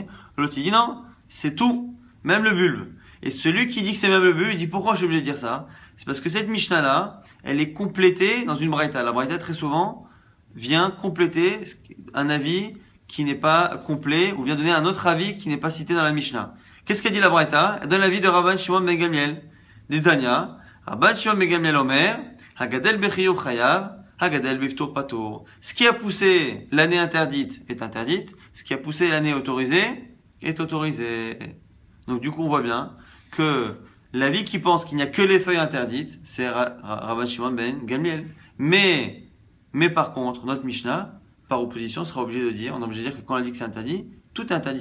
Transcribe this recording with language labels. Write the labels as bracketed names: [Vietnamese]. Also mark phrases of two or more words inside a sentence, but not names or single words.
[French] L'autre il dit non, c'est tout, même le bulbe. Et celui qui dit que c'est même le bulbe, il dit pourquoi je suis obligé de dire ça? C'est parce que cette Mishnah là, elle est complétée dans une braïta. La braïta très souvent vient compléter un avis qui n'est pas complet, ou vient donner un autre avis qui n'est pas cité dans la Mishnah. Qu'est-ce qu'elle dit la braïta? Elle donne l'avis de Rabban Shimon ben Gamliel. [Hebrew] דתניא רבן שמעון בן גמליאל אומר הגדל בחיובו חייב הגדל בפטור פטור. [French] Ce qui a poussé l'année interdite est interdite, ce qui a poussé l'année autorisée est autorisé. Donc du coup on voit bien que l'avis qui pense qu'il n'y a que les feuilles interdites, c'est Rabban Shimon ben Gamliel. Mais par contre, notre Mishnah, par opposition, sera obligé de dire, on est obligé de dire que quand on dit que c'est interdit, tout est interdit.